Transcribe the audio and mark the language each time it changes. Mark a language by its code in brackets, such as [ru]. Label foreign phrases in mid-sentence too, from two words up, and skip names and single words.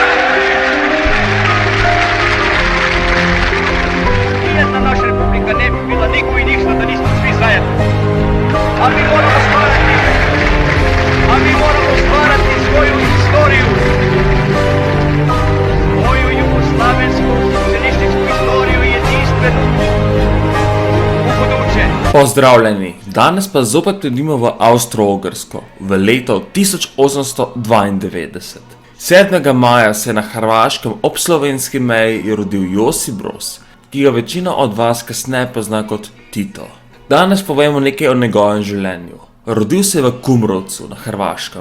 [hr] Nijedna naša republika ne bi bila niko i ništa da nismo svi zajedno. A mi moramo stvarati svoju istoriju. Svoju jugoslavensku, socijalističku istoriju jedinstvenu u buduće. [sl] Pozdravljeni, danes pa zopet pridimo v Avstro-Ogrsko, v leto 1892. 7. maja se je na Hrvaškem ob slovenski meji rodil Josip Broz, ki ga večina od vas kasneje pozna kot Tito. Danes povemo nekaj o njegovem življenju. Rodil se je v Kumrovcu na Hrvaškem.